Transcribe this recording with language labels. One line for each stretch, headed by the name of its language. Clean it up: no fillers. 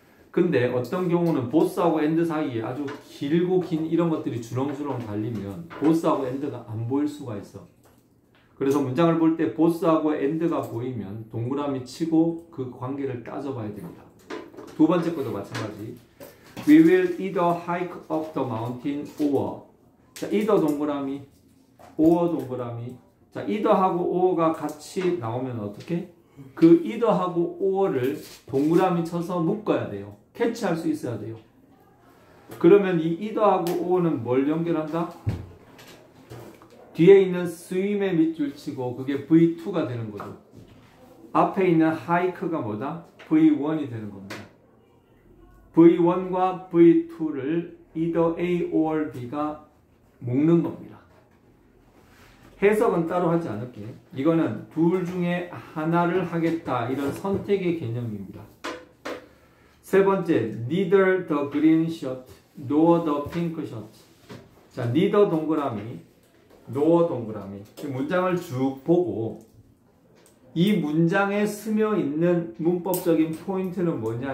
Korean: 근데 어떤 경우는 both하고 and 사이에 아주 길고 긴 이런 것들이 주렁주렁 달리면 both하고 and가 안 보일 수가 있어. 그래서 문장을 볼 때 both하고 and가 보이면 동그라미 치고 그 관계를 따져봐야 됩니다. 두 번째 것도 마찬가지.
English: We will either hike up the mountain or.
Korean: 자, either 동그라미, or 동그라미. 자, either하고 or가 같이 나오면 어떻게? 그 either하고 or를 동그라미 쳐서 묶어야 돼요. 캐치할 수 있어야 돼요. 그러면 이 either하고 or는 뭘 연결한다? 뒤에 있는 swim의 밑줄 치고 그게 V2가 되는 거죠. 앞에 있는 hike가 뭐다? V1이 되는 겁니다. V1과 V2를 either A or B가 묶는 겁니다. 해석은 따로 하지 않을게. 이거는 둘 중에 하나를 하겠다. 이런 선택의 개념입니다. 세 번째,
English: neither the green shirt nor the pink shirt.
Korean: 자, neither 동그라미, nor 동그라미. 이 문장을 쭉 보고 이 문장에 스며 있는 문법적인 포인트는 뭐냐?